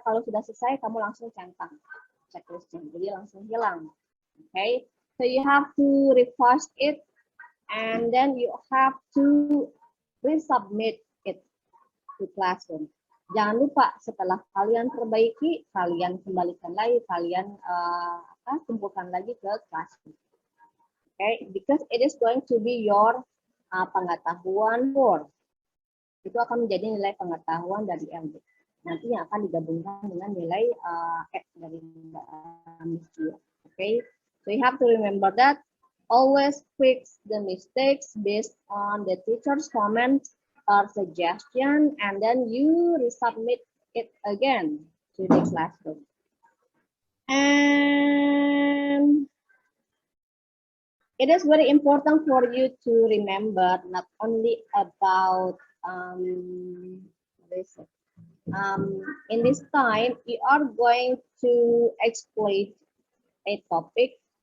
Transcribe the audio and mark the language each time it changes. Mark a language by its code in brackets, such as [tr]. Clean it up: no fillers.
[id] Kalau sudah selesai, kamu langsung centang checklistnya. Jadi langsung hilang. [en] Okay, so you have to refresh it, and then you have to resubmit it to classroom. [id] Jangan lupa setelah kalian perbaiki, kalian kembalikan lagi, kalian kumpulkan lagi ke classroom. [en] Okay, because it is going to be your pengetahuan board. [id] Itu akan menjadi nilai pengetahuan dari LD. Nantinya akan digabungkan dengan nilai dari Miss. [en] Okay. So you have to remember that always fix the mistakes based on the teacher's comments or suggestion, and then you resubmit it again to the classroom. And it is very important for you to remember not only about in this time you are going to explain a topic.